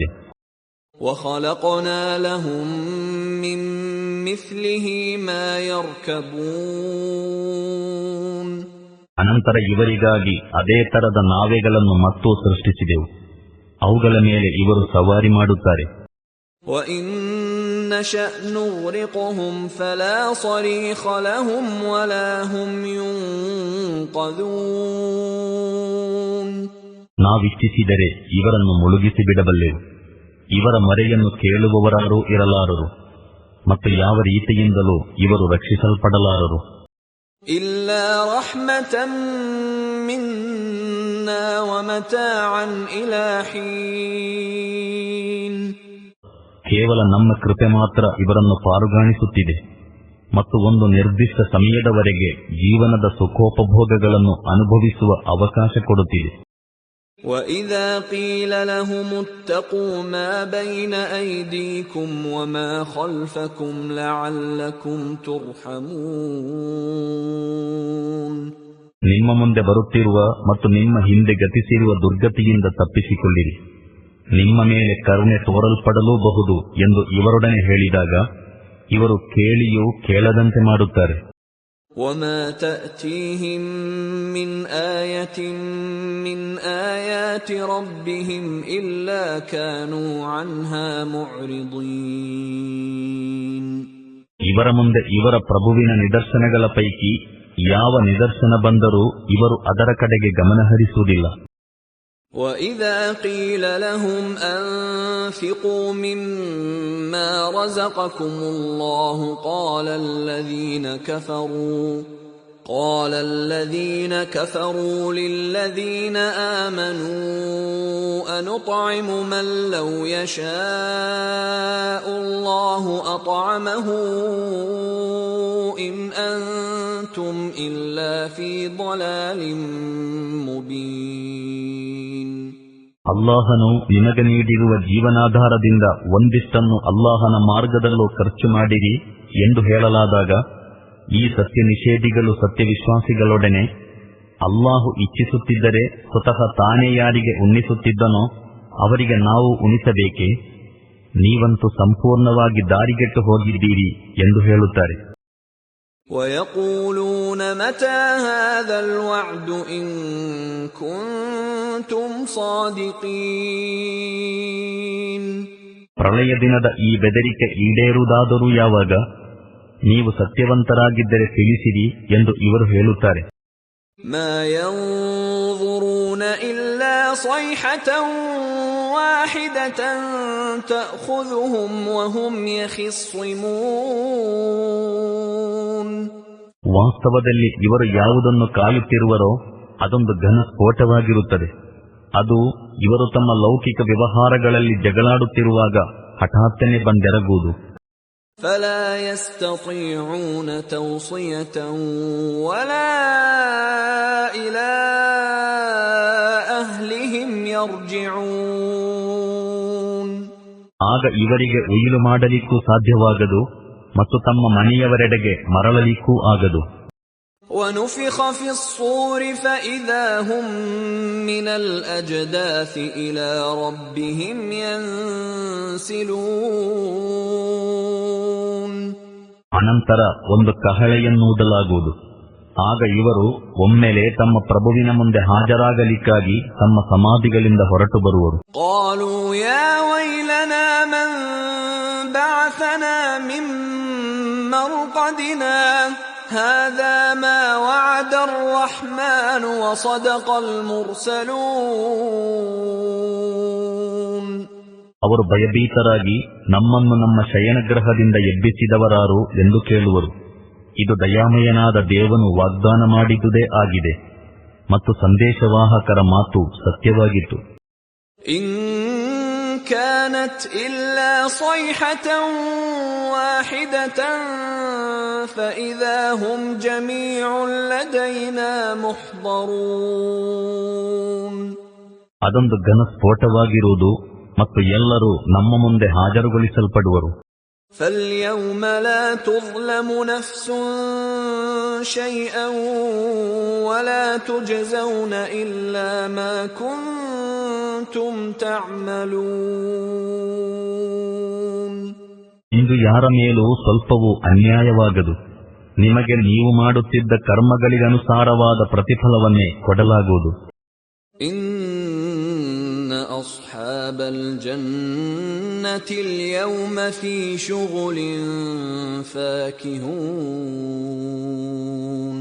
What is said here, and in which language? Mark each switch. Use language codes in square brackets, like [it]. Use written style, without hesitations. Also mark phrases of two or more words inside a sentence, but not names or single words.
[ar] وخلقنا لهم من مثله ما يركبون. [kn] ಅನಂತರ ಇವರಿಗಾಗಿ ಅದೇ ತರದ ನಾವೆಗಳನ್ನು ಮತ್ತೂ ಸೃಷ್ಟಿಸಿದೆವು. ಅವುಗಳ ಮೇಲೆ ಇವರು ಸವಾರಿ ಮಾಡುತ್ತಾರೆ. [ar] وَإِن نَّشَأْ نُغْرِقْهُمْ فَلَا صَرِيخَ لَهُمْ وَلَا هُمْ يُنقَذُونَ. [kn] ನಾವಿಚ್ಛಿಸಿದರೆ ಇವರನ್ನು ಮುಳುಗಿಸಿ ಬಿಡಬಲ್ಲೆವು. ಇವರ ಮೊರೆಯನ್ನು ಕೇಳುವವರಾರೂ ಇರಲಾರರು ಮತ್ತು ಯಾವ ರೀತಿಯಿಂದಲೂ ಇವರು ರಕ್ಷಿಸಲ್ಪಡಲಾರರು. [ar] إِلَّا رَحْمَةً مِنَّا وَمَتَاعًا إِلَى حِينٍ. [kn] ಕೇವಲ ನಮ್ಮ ಕೃಪೆ ಮಾತ್ರ ಇವರನ್ನು ಪಾರುಗಾಣಿಸುತ್ತಿದೆ ಮತ್ತು ಒಂದು ನಿರ್ದಿಷ್ಟ ಸಮಯದವರೆಗೆ ಜೀವನದ ಸುಖೋಪಭೋಗಗಳನ್ನು ಅನುಭವಿಸುವ ಅವಕಾಶ ಕೊಡುತ್ತಿದೆ. [ar] وَإِذَا قِيلَ لَهُمُ اتَّقُوا مَا بَيْنَ أَيْدِيكُمْ وَمَا خَلْفَكُمْ لَعَلَّكُمْ تُرْحَمُونَ. [kn] ನಿಮ್ಮ ಮುಂದೆ ಬರುತ್ತಿರುವ ಮತ್ತು ನಿಮ್ಮ ಹಿಂದೆ ಗತಿಸಿರುವ ದುರ್ಗತಿಯಿಂದ ತಪ್ಪಿಸಿಕೊಳ್ಳಿರಿ, ನಿಮ್ಮ ಮೇಲೆ ಕರುಣೆ ತೋರಲ್ಪಡಲೂಬಹುದು ಎಂದು ಇವರೊಡನೆ ಹೇಳಿದಾಗ ಇವರು ಕೇಳಿಯೂ ಕೇಳದಂತೆ ಮಾಡುತ್ತಾರೆ. [ar] وَمَا تَأْتِيهِمْ مِنْ آيَةٍ مِنْ آيَاتِ رَبِّهِمْ إِلَّا كَانُوا عَنْهَا مُعْرِضِينَ. [kn] ಇವರ ಮುಂದೆ ಇವರ ಪ್ರಭುವಿನ ನಿದರ್ಶನಗಳ ಪೈಕಿ ಯಾವ ನಿದರ್ಶನ ಬಂದರೂ ಇವರು ಅದರ ಕಡೆಗೆ ಗಮನಹರಿಸುವುದಿಲ್ಲ. [ar] وَإِذَا قِيلَ لَهُمْ أَنفِقُوا مِمَّا رَزَقَكُمُ اللَّهُ قَالَ الَّذِينَ كَفَرُوا لِلَّذِينَ آمَنُوا أَنُطْعِمُ مَن لَّوْ يَشَاءُ اللَّهُ أَطْعَمَهُ إِنْ أَنتُمْ إِلَّا فِي ضَلَالٍ مُبِينٍ. [kn] ಅಲ್ಲಾಹನು ನಿಮಗೆ ನೀಡಿರುವ ಜೀವನಾಧಾರದಿಂದ ಒಂದಿಷ್ಟನ್ನು ಅಲ್ಲಾಹನ ಮಾರ್ಗದಲ್ಲೂ ಖರ್ಚು ಮಾಡಿರಿ ಎಂದು ಹೇಳಲಾದಾಗ ಈ ಸತ್ಯ ನಿಷೇಧಿಗಳು ಸತ್ಯವಿಶ್ವಾಸಿಗಳೊಡನೆ ಅಲ್ಲಾಹು ಇಚ್ಛಿಸುತ್ತಿದ್ದರೆ ಸ್ವತಃ ತಾನೇ ಯಾರಿಗೆ ಉಣ್ಣಿಸುತ್ತಿದ್ದನೋ ಅವರಿಗೆ ನಾವು ಉಣಿಸಬೇಕೇ, ನೀವಂತೂ ಸಂಪೂರ್ಣವಾಗಿ ದಾರಿಗೆಟ್ಟು ಹೋಗಿದ್ದೀರಿ ಎಂದು ಹೇಳುತ್ತಾರೆ. [ar] وَيَقُولُونَ مَتَى هَذَا الْوَعْدُ إِن كُنتُمْ صَادِقِينَ. [kn] ಪ್ರಳಯ ದಿನದ ಈ ಬೆದರಿಕೆ ಈಡೇರುವುದಾದರೂ ಯಾವಾಗ? ನೀವು ಸತ್ಯವಂತರಾಗಿದ್ದರೆ ತಿಳಿಸಿರಿ ಎಂದು ಇವರು ಹೇಳುತ್ತಾರೆ. [ar] مَا يَنظُرُونَ إِلَّا صَيْحَةً وَاحِدَةً تَأْخُذُهُمْ وَهُمْ يَخِصِّمُونَ. [kn] ವಾಸ್ತವದಲ್ಲಿ ಇವರು ಯಾವುದನ್ನು ಕಾಯುತ್ತಿರುವರೋ ಅದೊಂದು ಘನ ಸ್ಫೋಟವಾಗಿರುತ್ತದೆ. ಅದು ಇವರು ತಮ್ಮ ಲೌಕಿಕ ವ್ಯವಹಾರಗಳಲ್ಲಿ ಜಗಳಾಡುತ್ತಿರುವಾಗ ಹಠಾತ್ತನೆ ಬಂದೆರಗುವುದು. [ar] فَلَا يَسْتَطِيعُونَ تَوْصِيَةً وَلَا إِلَى أَهْلِهِمْ يَرْجِعُونَ. [kn] ಆಗ ಇವರಿಗೆ ಉಯಿಲು ಮಾಡಲಿಕ್ಕೂ ಸಾಧ್ಯವಾಗದು ಮತ್ತು ತಮ್ಮ ಮನೆಯವರೆಡೆಗೆ ಮರಳಲಿಕ್ಕೂ ಆಗದು. [ar] وَنُفِخَ فِي الصُّورِ فَإِذَا هُمْ مِنَ الْأَجْدَاثِ إِلَى رَبِّهِمْ يَنْسِلُونَ. [kn] ಅನಂತರ ಒಂದು ಕಹಳೆಯನ್ನೂದಲಾಗುವುದು. ಆಗ ಇವರು ಒಮ್ಮೆಲೆ ತಮ್ಮ ಪ್ರಭುವಿನ ಮುಂದೆ ಹಾಜರಾಗಲಿಕ್ಕಾಗಿ ತಮ್ಮ ಸಮಾಧಿಗಳಿಂದ ಹೊರಟು ಬರುವರು. [ar] قَالُوا يَا وَيْلَنَا مَنْ بَعَثَنَا مِنْ مَرْقَدِنَا هَذَا مَا وَعَدَ الرَّحْمَنُ وَصَدَقَ الْمُرْسَلُونَ. [kn] ಅವರು ಭಯಭೀತರಾಗಿ ನಮ್ಮನ್ನು ನಮ್ಮ ಶಯನಗ್ರಹದಿಂದ ಎಬ್ಬಿಸಿದವರಾರು ಎಂದು ಕೇಳುವರು. ಇದು ದಯಾಮಯನಾದ ದೇವನು ವಾಗ್ದಾನ ಮಾಡಿದುದೇ ಆಗಿದೆ ಮತ್ತು ಸಂದೇಶವಾಹಕರ ಮಾತು ಸತ್ಯವಾಗಿತ್ತು. [ar] إن كانت إلا صيحة واحدة فإذا هم جميع لدينا محضرون. [kn] ಅದೊಂದು ಘನ ಸ್ಫೋಟವಾಗಿರುವುದು ಮತ್ತು ಎಲ್ಲರೂ ನಮ್ಮ ಮುಂದೆ ಹಾಜರುಗೊಳಿಸಲ್ಪಡುವರು. [ar] فَالْيَوْمَ لَا تُظْلَمُ نَفْسٌ شَيْئًا وَلَا تُجْزَوْنَ إِلَّا مَا كُنتُمْ تَعْمَلُونَ. [kn] ಇಂದು ಯಾರ ಮೇಲೂ ಸ್ವಲ್ಪವೂ ಅನ್ಯಾಯವಾಗದು. ನಿಮಗೆ ನೀವು ಮಾಡುತ್ತಿದ್ದ ಕರ್ಮಗಳಿಗನುಸಾರವಾದ ಪ್ರತಿಫಲವನ್ನೇ ಕೊಡಲಾಗುವುದು. [ar] إن أصحاب الجنة اليوم في شغل فاكهون.